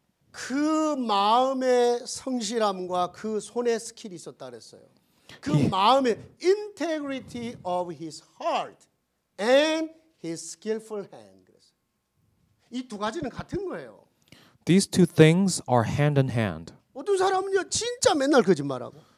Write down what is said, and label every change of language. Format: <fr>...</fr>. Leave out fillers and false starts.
<ko>그 마음의 성실함과 그 손의 스킬이 있었다 그랬어요. 그 마음의</ko> <en>integrity of his heart and his skillful hand.</en> <ko>이 두 가지는 같은 거예요.</ko> <en>These two things are hand in hand.</en> <ko>어떤 사람은요 진짜 맨날 거짓말하고</ko>